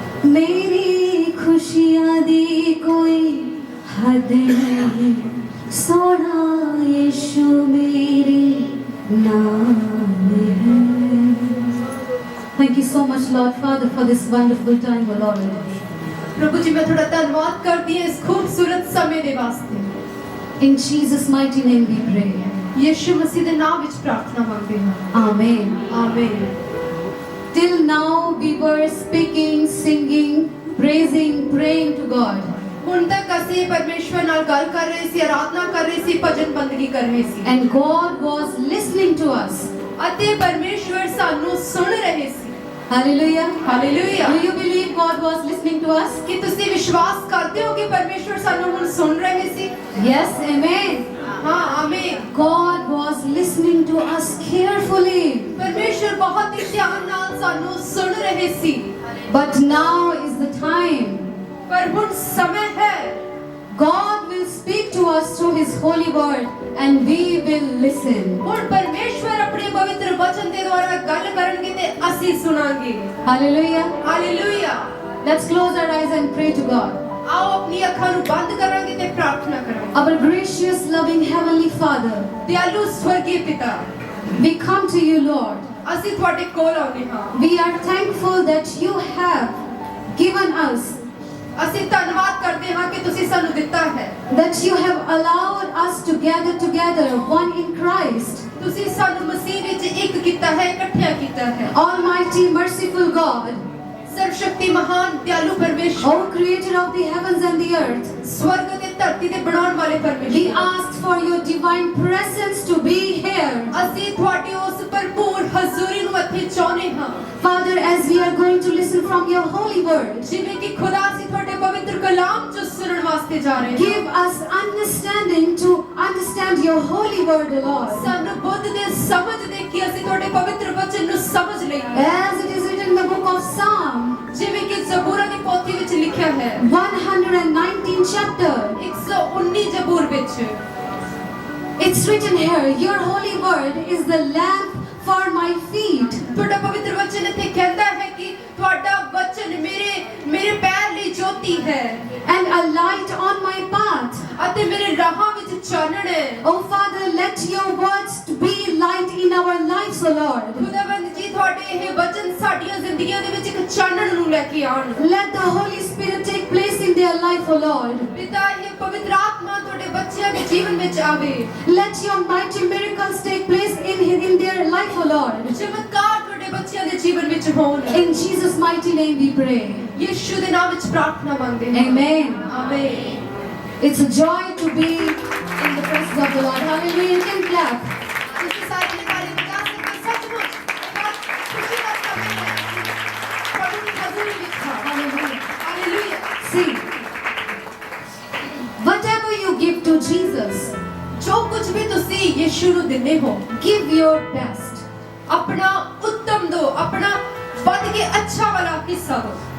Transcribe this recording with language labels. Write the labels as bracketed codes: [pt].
[hi] मेरी खुशियाँ दी कोई हद नहीं, सोना यीशु मेरे नाम है। [en] Thank you so much, Lord Father, for this wonderful time, O Lord. [hi] प्रभु जी मैं थोड़ा धन्यवाद करती हूँ इस खूबसूरत समय दे वास्ते। [en] In Jesus' mighty name we pray. [hi] यीशु मसीह दे नाम विच प्रार्थना मंगते हैं। [en] Amen. [hi] आमीन। [en] Till now we were speaking, singing, praising, praying to God. [pa] ਹੁਣ ਤੱਕ ਅਸੀਂ ਪਰਮੇਸ਼ਵਰ ਨਾਲ ਗੱਲ ਕਰ ਰਹੇ ਸੀ, ਆਰਾਧਨਾ ਕਰ ਰਹੇ ਸੀ, ਭਜਨ ਬੰਦਗੀ ਕਰ ਰਹੇ ਸੀ। [en] And God was listening to us. [pa] ਅਤੇ ਪਰਮੇਸ਼ਵਰ ਸਾਨੂੰ ਸੁਣ ਰਹੇ ਸੀ। [en] Hallelujah. Hallelujah. Do you believe God was listening to us? [pa] ਕਿ ਤੁਸੀਂ ਵਿਸ਼ਵਾਸ ਕਰਦੇ ਹੋ ਕਿ ਪਰਮੇਸ਼ਵਰ ਸਾਨੂੰ ਹੁਣ ਸੁਣ ਰਹੇ ਸੀ? [en] Yes, amen. [pa] ਹਾਂ, ਆਮੀਨ। [en] God was listening to us carefully. [pa] ਪਰਮੇਸ਼ਵਰ ਬਹੁਤ ਹੀ ਧਿਆਨ ਨਾਲ ਸਾਨੂੰ ਸੁਣ ਰਹੇ ਸੀ। [en] But now is the time. [pa] ਪਰ ਹੁਣ ਸਮੇਂ ਹੈ। [en] God will speak to us through His holy word, and we will listen. [pa] ਹੁਣ ਪਰਮੇਸ਼ਵਰ ਆਪਣੇ ਪਵਿੱਤਰ ਵਚਨ ਦੇ ਦੁਆਰਾ ਗੱਲ ਕਰਨਗੇ ਤੇ ਅਸੀਂ ਸੁਣਾਂਗੇ। [en] Hallelujah. [pa] Hallelujah. [en] Let's close our eyes and pray to God. [pa] ਆਓ ਆਪਣੀ ਅੱਖਾਂ ਨੂੰ ਬੰਦ ਕਰਾਂਗੇ ਤੇ ਪ੍ਰਾਰਥਨਾ ਕਰਾਂਗੇ। [en] Our gracious, loving Heavenly Father, [pa] ਦਿਆਲੂ ਸਵਰਗੀ ਪਿਤਾ, [en] we come to you, Lord. [pa] ਅਸੀਂ ਤੁਹਾਡੇ ਕੋਲ ਆਉਂਦੇ ਹਾਂ। [en] We are thankful that you have given us, [pa] ਅਸੀਂ ਧੰਨਵਾਦ ਕਰਦੇ ਹਾਂ ਕਿ ਤੁਸੀਂ ਸਾਨੂੰ ਦਿੱਤਾ ਹੈ। [en] that you have allowed us to gather together, one in Christ. [pa] ਤੁਸੀਂ ਸਾਨੂੰ ਮਸੀਹ ਵਿੱਚ ਇੱਕ ਕੀਤਾ ਹੈ, ਇਕੱਠਿਆਂ ਕੀਤਾ ਹੈ। [en] Almighty, merciful God, [pa] ਸਰਵਸ਼ਕਤੀ ਮਹਾਨ ਦਿਆਲੂ ਪਰਮੇਸ਼ਵਰ, [en] O Creator of the heavens and the earth, [pa] ਸਵਰਗ ਤੇ ਧਰਤੀ ਦੇ ਬਣਾਉਣ ਵਾਲੇ [en] we [pa] ਪਰਮੇਸ਼ਵਰ, [en] ask for your divine presence to be here. [pa] ਅਸੀਂ ਤੁਹਾਡੀ ਉਸ ਭਰਪੂਰ ਹਜ਼ੂਰੀ ਨੂੰ ਇੱਥੇ ਚਾਹੁੰਦੇ ਹਾਂ। [en] Father, as we are going to listen from your holy word, [pa] ਜਿਵੇਂ ਕਿ ਖੁਦਾ ਅਸੀਂ ਤੁਹਾਡੇ ਪਵਿੱਤਰ ਕਲਾਮ ਚੋਂ ਸੁਣਨ ਵਾਸਤੇ ਜਾ ਰਹੇ ਹਾਂ। [en] give us understanding to understand your holy word, Lord. [pa] ਸਾਨੂੰ ਬੁੱਧ ਦੇ ਸਮਝ ਦੇ ਕਿ ਅਸੀਂ ਤੁਹਾਡੇ ਪਵਿੱਤਰ ਵਚਨ ਨੂੰ ਸਮਝ ਲਈਏ। [en] As it is written in the book of Psalm, [pa] ਜਿਵੇਂ ਕਿ ਜ਼ਬੂਰਾਂ ਦੀ ਪੋਥੀ ਵਿੱਚ ਲਿਖਿਆ ਹੈ, [en] 119 chapter, [pa] 119 ਜ਼ਬੂਰ ਵਿੱਚ [en] it's written here, your holy word is the lamp for my feet [pa] ਤੁਹਾਡਾ ਪਵਿੱਤਰ ਵਚਨ ਇੱਥੇ ਕਹਿੰਦਾ ਹੈ ਕਿ ਤੁਹਾਡਾ ਵਚਨ ਮੇਰੇ ਪੈਰ ਲਈ ਜੋਤੀ ਹੈ [en] and a light on my path. [pa] ਅਤੇ ਮੇਰੇ ਰਾਹਾਂ ਵਿੱਚ ਚਾਨਣ ਹੈ। [en] Oh Father, let your words be light in our lives, O Lord. [pa] ਖੁਦਾਵੰਦ ਜੀ ਤੁਹਾਡੇ ਇਹ ਵਚਨ ਸਾਡੀਆਂ ਜ਼ਿੰਦਗੀਆਂ ਦੇ ਵਿੱਚ ਇੱਕ ਚਾਨਣ ਨੂੰ ਲੈ ਕੇ ਆਉਣ। [en] Let the Holy Spirit take place in their life, O Lord. [pa] ਪਿਤਾ ਇਹ ਪਵਿੱਤਰ ਆਤਮਾ ਤੁਹਾਡੇ ਬੱਚਿਆਂ ਦੇ ਜੀਵਨ ਵਿੱਚ ਆਵੇ। [en] Let your mighty miracles take place in their life, O Lord. [pa] ਚਮਤਕਾਰ ਤੁਹਾਡੇ ਬੱਚਿਆਂ ਦੇ ਜੀਵਨ ਵਿੱਚ ਹੋਣ। [en] In Jesus' mighty name we pray. [pa] ਯਿਸੂ ਦੇ ਨਾਮ ਵਿੱਚ ਪ੍ਰਾਰਥਨਾ ਮੰਗਦੇ ਹਾਂ। [en] Amen. [pa] ਆਮੀਨ। [en] It's a joy to be in the presence of the Lord. Hallelujah. You can clap. [pa] ਤੁਸੀਂ ਸਾਰੇ ਨੇ ਤਾਲੀ ਬਜਾ ਸਕਦੇ ਹੋ। ਸੱਚਮੁੱਚ ਬਹੁਤ ਖੁਸ਼ੀ ਦਾ ਸਮਾਂ ਹੈ। ਪ੍ਰਭੂ ਦੀ ਹਜ਼ੂਰੀ ਵਿੱਚ ਹਾਂ। [en] Hallelujah. [pa] Hallelujah. [en] See, whatever you give to Jesus, [pa] ਜੋ ਕੁਝ ਵੀ ਤੁਸੀਂ ਯਿਸੂ ਨੂੰ ਦਿੰਦੇ ਹੋ, [en] give your best. [pa] ਆਪਣਾ ਉੱਤਮ ਦਿਓ, ਆਪਣਾ ਵੱਧ ਕੇ ਅੱਛਾ ਵਾਲਾ ਹਿੱਸਾ ਦਿਓ।